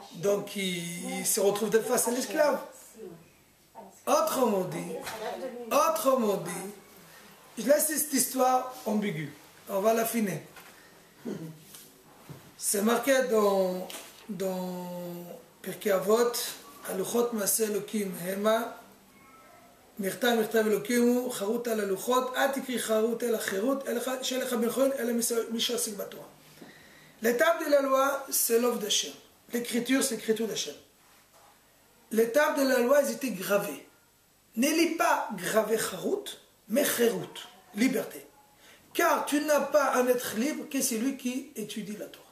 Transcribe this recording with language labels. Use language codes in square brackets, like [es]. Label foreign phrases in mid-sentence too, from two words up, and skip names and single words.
[fr] Donc il se retrouve de face à l'esclave. Autrement dit, je laisse cette histoire ambiguë. On va l'affiner. C'est marqué dans Pirkei Avot, [he] הלוחות מעשה אלוקים המה, מכתב אלוקים הוא חרוט על הלוחות, אל תקריא חרוט אלא חירות, שאין לך בן חורין אלא מי שעוסק בתורה. [fr] L'étape de la loi, c'est l'œuvre d'Hachem. L'écriture, c'est l'écriture d'Hachem. L'étape de la loi, ils étaient gravés. Ne lis pas gravé Charut, mais Cherut, liberté. Car tu n'as pas à être libre que celui qui étudie la Torah.